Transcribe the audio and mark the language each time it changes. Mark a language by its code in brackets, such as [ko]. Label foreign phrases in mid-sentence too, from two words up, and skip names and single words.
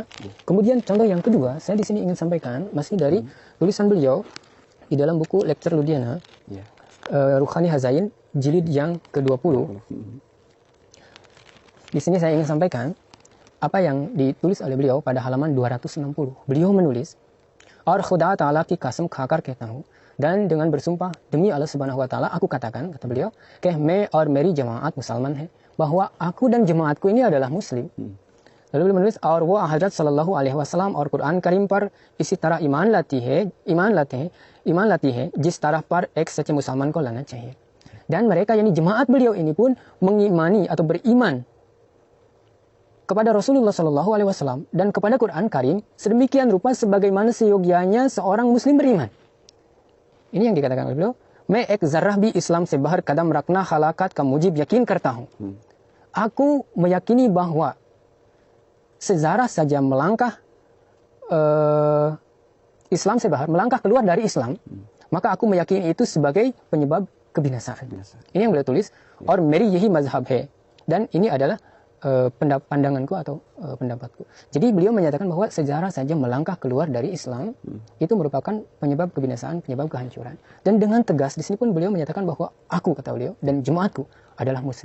[id] Kemudian contoh yang kedua, saya di sini ingin sampaikan masih dari tulisan beliau di dalam buku Lecture Ludiana, Ruhani Hazain, jilid yang ke-20. Di sini saya ingin sampaikan apa yang ditulis oleh beliau pada halaman 260. Beliau menulis, [ur] "اور خدا تعالیٰ کی قسم کھا کر کہتا ہوں," [id] dan dengan bersumpah demi Allah [ar] سبحانه وتعالى [id] aku katakan, kata beliau, [ur] "کہ میں اور میری جماعت مسلمان ہے," [id] bahwa aku dan jemaatku ini adalah muslim. Lalu beliau menulis, [ur] "اور وہ حضرت [ar] صلى الله عليه وسلم [ur] اور قرآن کریم پر اسی طرح ایمان لاتی ہے جس طرح پر ایک سچے مسلمان کو لانا چاہیے." [id] Dan mereka, yakni jemaat beliau ini pun mengimani atau beriman kepada Rasulullah [ar] صلى الله عليه وسلم [id] dan kepada Quran Karim sedemikian rupa sebagaimana seyogianya seorang muslim beriman. Ini yang dikatakan oleh beliau, [ur] "میں ایک ذرہ بھی اسلام سے باہر قدم رکھنا ہلاکت کا موجب یقین کرتا ہوں." [id] Aku meyakini bahwa sezarah saja melangkah Islam sebahar, melangkah keluar dari Islam, maka aku meyakini itu sebagai penyebab kebinasaan. Ini yang beliau tulis, [ur] "اور میری یہی مذہب ہے." [id] Dan ini adalah pandanganku atau pendapatku. Jadi beliau menyatakan bahwa sejarah saja melangkah keluar dari Islam itu merupakan penyebab kebinasaan, penyebab kehancuran. Dan dengan tegas di sini pun beliau menyatakan bahwa aku, kata beliau, dan jemaatku adalah muslim.